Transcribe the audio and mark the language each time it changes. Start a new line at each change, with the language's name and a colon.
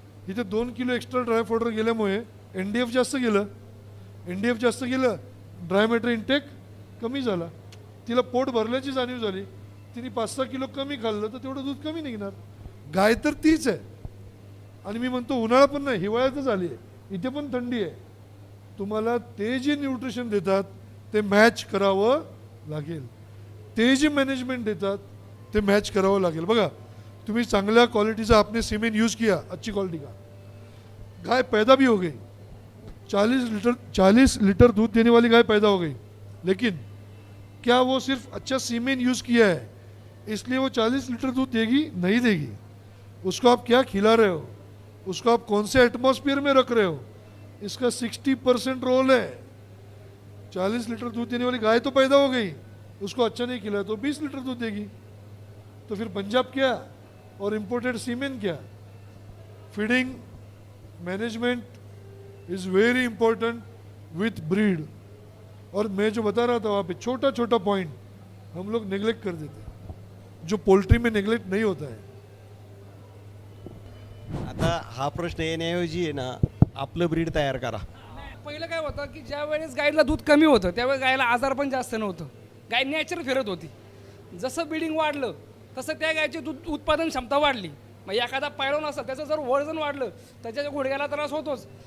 Marathi: इथे 2 kilo extra dry fodder गेल्यामुळे NDF जास्त गेलं, NDF जास्त गेलं, ड्राय मॅटर इंटेक कमी झाला, तिला पोट भरल्याची जाणीव झाली, तिने 5-6 किलो कमी खाल्लं तर तेवढं दूध कमी निघणार. गाय तर तीच आहे. आणि मी म्हणतो उन्हाळा पण नाही, हिवाळ्यातच आली आहे, इथे पण थंडी आहे. तुम्हाला ते जे न्यूट्रिशन देतात ते मॅच करावं लागेल, ते जे मॅनेजमेंट देतात ते मॅच करावं लागेल. बघा तुम्ही चांगल्या क्वालिटीचा
Hindi: आपने सीमेंट यूज़ किया, अच्छी क्वालिटी का, गाय पैदा भी हो गई, 40 लीटर दूध देने वाली गाय पैदा हो गई, लेकिन क्या वो सिर्फ अच्छा सीमेंट यूज़ किया है इसलिए वो 40 लीटर दूध देगी? नहीं देगी. उसको आप क्या खिला रहे हो, उसको आप कौन से एटमॉस्फेयर में रख रहे हो, इसका 60% रोल है. 40 लीटर दूध देने वाली गाय तो पैदा हो गई, उसको अच्छा नहीं खिलाया तो 20 लीटर दूध देगी. तो फिर पंजाब क्या और इम्पोर्टेड सीमेंट क्या?
English: Feeding management is very important with breed.
Hindi: और मैं जो बता रहा था वहाँ पे छोटा छोटा पॉइंट हम लोग नेग्लेक्ट कर देते हैं, जो पोल्ट्री में नेग्लेक्ट नहीं होता है.
Marathi: आता हा प्रश्न येण्याऐवजी आहे ना, आपलं ब्रीड तयार करा. पहिलं काय होतं की ज्या वेळेस गायला दूध कमी होतं त्यावेळेस गायला आजार पण जास्त नव्हतं, गाय नॅचरल फिरत होती. जसं ब्रीडिंग वाढलं तसं त्या गायची दूध उत्पादन क्षमता वाढली. मग एखादा पैलवान असेल त्याचं जर वजन वाढलं त्याच्या गुडघ्याला त्रास होतोच.